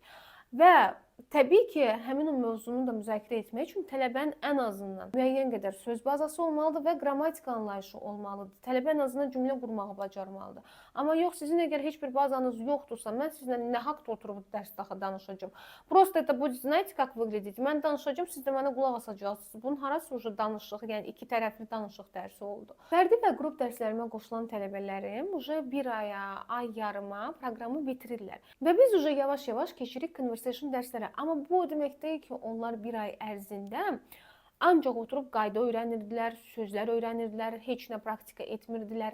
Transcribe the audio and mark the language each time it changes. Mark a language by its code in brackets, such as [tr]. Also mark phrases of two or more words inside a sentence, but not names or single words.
[az] Və təbii ki, həmin o mövzunu da müzakirə etmək üçün tələbənin ən azından müəyyən qədər söz bazası olmalıdır və qrammatika anlayışı olmalıdır. Tələbə ən azından cümlə qurmağı bacarmalıdır. Amma yox, sizin əgər heç bir bazanız yoxdursa, mən sizinlə nə haqda oturub dərs daha danışacağım. [ru] Просто это будет, знаете, как выглядеть? [az] Mən danışacağım, siz də mənə qulaq asacaqsınız. Bunun harası danışıq, yəni iki tərəfli danışıq dərsi oldu. Fərdi və qrup dərslərimə qoşulan tələbələrim bir aya, ay yarıma proqramı bitirirlər. Və biz yavaş-yavaş keçirik conversation dərslərə. Amma bu o demək deyil ki, onlar bir ay ərzində ancaq oturub qayda öyrənirdilər, sözlər öyrənirdilər, heç nə praktika etmirdilər.